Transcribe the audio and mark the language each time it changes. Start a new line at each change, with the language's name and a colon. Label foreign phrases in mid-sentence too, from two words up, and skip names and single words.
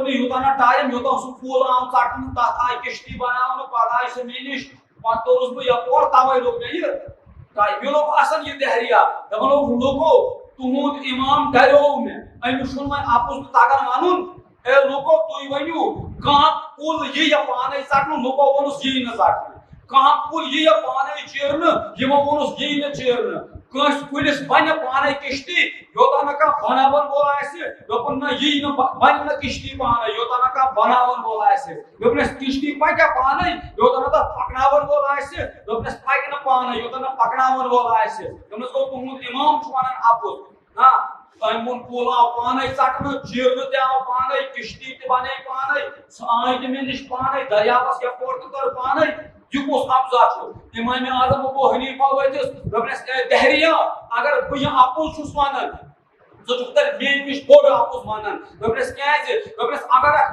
Kashmiri: نہٕ یوٗتاہ نہ ٹایم یوٚتام سُہ کُل آو ژٹنہٕ تتھ آیہِ کِشتی بناونہٕ پتہٕ آیہِ سۄ مےٚ نِش پتہٕ توٚرُس بہٕ یپور توے لوگ مےٚ یہِ ٹایم مےٚ لوگ آسان یہِ دہریا دپان لوگو تُہُنٛد امام ڈریو مےٚ أمِس چھُنہٕ وۄنۍ اَپُز تگان وَنُن اے لوٗکو تُہۍ ؤنِو کانٛہہ کُل یِیہِ پانے ژٹنہٕ لوٗکو ووٚنُس یِیہِ نہٕ ژٹنہٕ کانٛہہ کُل یِیہِ پانے چیرنہٕ یِمو ووٚنُس یِیہِ نہٕ چیرنہٕ کس کلس بنہ پانے کشتی یوتانہ کا بناون وول آسہ دپن نہ یہ نہ بن نہ کشتی پانے یوتانہ کا بناون وول آسہ دپنس کشتی پکہ پانے یوتانہ تتھ پکناون وول آسہ دپنس پکہ نہ پانے یوتانہ پکناون وول آسہ دپنس گو تہند امام چھ ونان اپُز ہاں تمون کول آو پانے ژٹنہ چیرنہ تہ آو پانے کشتی تہ بنے پانے سہ آے تہ مےٚ نش پانے دریاوس یپور تہ کر پانے یہ کس افزا چھ امام اعظم ابو حنیفہ ورتس دپنس دہریا اگر بہ یہ اپُز چھس ونان ژٕ چھُکھ میٛٲنۍ نِش بوٚڑ اپُز ونان دپنس کیازِ دپنس اگر اکھ